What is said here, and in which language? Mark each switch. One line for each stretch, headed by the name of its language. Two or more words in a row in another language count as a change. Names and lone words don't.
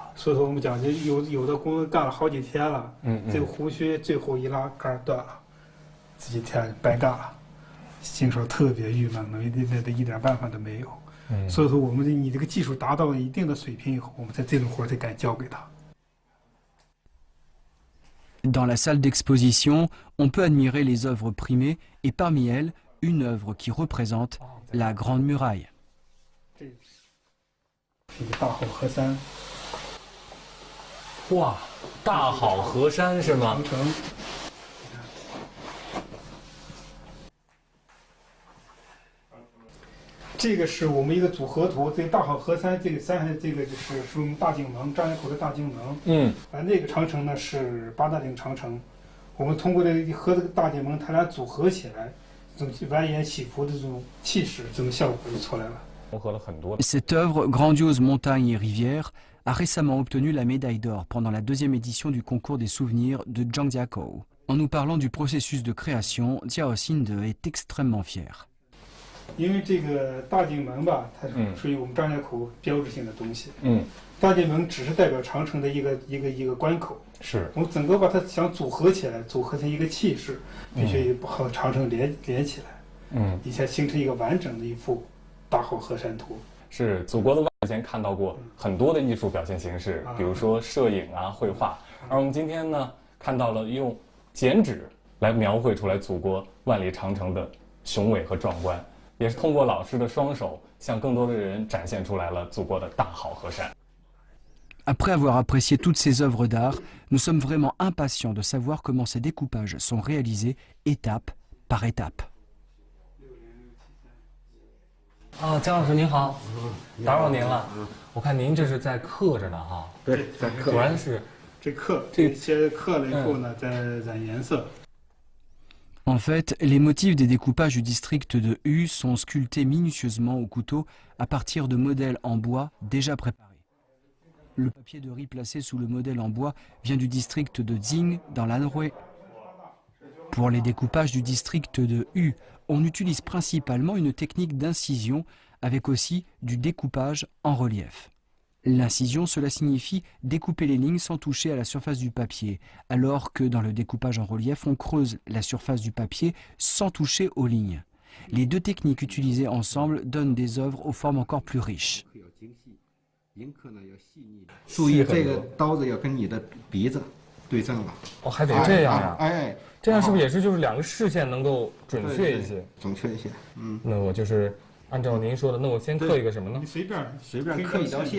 Chinese: 所以说我们讲，有的工干了好几天了，这个胡须最后一拉杆断了， 自己天白干了，心说特别郁闷，一点办法都没有。所以说你这个技术达到一定的水平以后，我们这种活才敢交给他。
French: Dans la salle d'exposition, on peut admirer les œuvres primées et parmi elles, une œuvre qui représente la Grande Muraille.
Chinese: 这个大好河山。哇，大好河山是吗？长城。这个是我们一个组合图，这个大好河山这个山，这个就是我们大景门，张家口的大景门。那个长城呢是八大岭长城。我们通过这个和这个大景门，它俩组合起来，这种蜿蜒起伏的这种气势，这种效果就出来了。
French: Cette œuvre, Grandiose montagnes et rivières, a récemment obtenu la médaille d'or pendant la 2e édition du concours des souvenirs de Zhangjiakou. En nous parlant du processus de création, Jiao Xinde est extrêmement fier.
Chinese: 因为这个大景门吧，它是属于我们张家口标志性的东西。大景门只是代表长城的一个关口。是。我们整个把它想组合起来，组合成一个气势，必须和长城连起来。以前形成一个完整的一幅大好河山图。是祖国的万之前看到过很多的艺术表现形式，比如说摄影啊、绘画，而我们今天呢看到了用剪纸来描绘出来祖国万里长城的雄伟和壮观。也是通过老师的双手，向更多的人展现出来了祖国的大好河山。
French: Après avoir apprécié toutes ces œuvres d'art, nous sommes vraiment impatients de savoir comment ces découpages sont réalisés étape par étape.
Chinese: 姜老师您好，打扰您了。我看您这是在刻着呢哈。对，在刻。果然是这些刻了以后呢，再染颜色。
French: En fait, les motifs des découpages du district de Hu sont sculptés minutieusement au couteau à partir de modèles en bois déjà préparés. Le papier de riz placé sous le modèle en bois vient du district de Jing dans l'Anhui. Pour les découpages du district de Hu, on utilise principalement une technique d'incision avec aussi du découpage en relief. L'incision, cela signifie découper les lignes sans toucher à la surface du papier, alors que dans le découpage en relief, on creuse la surface du papier sans toucher aux lignes. Les deux techniques utilisées ensemble donnent des œuvres aux formes encore plus riches.
Chinese: 注意这个刀子要跟你的鼻子对正了。还得这样呀？这样是不是也是就是两个视线能够准确一些？准确一些。那我就是按照您说的，那我先刻一个什么呢？你随便刻一条线。